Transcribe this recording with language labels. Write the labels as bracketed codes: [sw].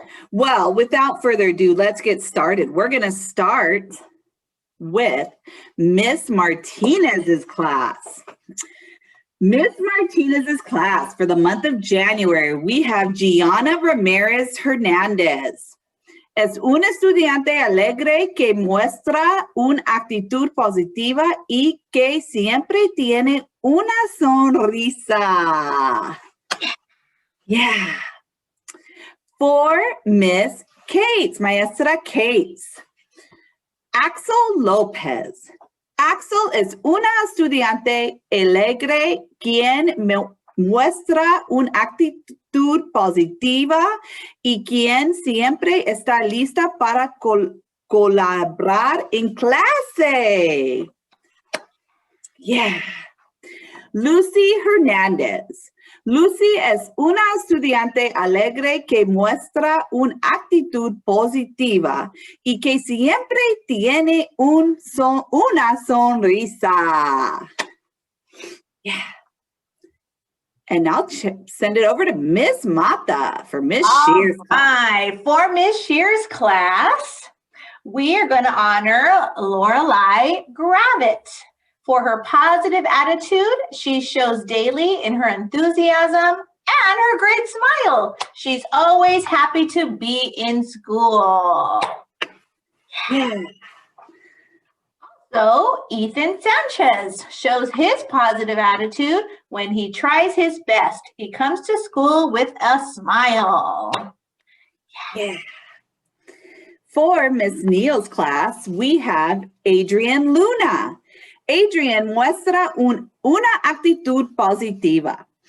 [en] Well, without further ado, let's get started. We're going to start with Miss Martinez's class. Miss Martinez's class for the month of January, we have Gianna Ramirez Hernandez. [es] Es un estudiante alegre que muestra una actitud positiva y que siempre tiene una sonrisa. Yeah. [en] For Miss Kate, Maestra Kate. [es] Axel Lopez. Axel es una estudiante alegre quien muestra una actitud positiva y quien siempre está lista para colaborar en clase. Yeah. Lucy Hernández. Lucy es una estudiante alegre que muestra una actitud positiva y que siempre tiene una sonrisa. Yeah. [en] And now send it over to Miss Mata for Miss Shears. Hi, for Miss Shears' class, we are going to honor Lorelei Gravitt. For her positive attitude, she shows daily in her enthusiasm and her great smile. She's always happy to be in school. Yeah. So Ethan Sanchez shows his positive attitude when he tries his best. He comes to school with a smile. Yeah. For Miss Neal's class, we have Adrian Luna. [es] Adrian muestra una actitud positiva.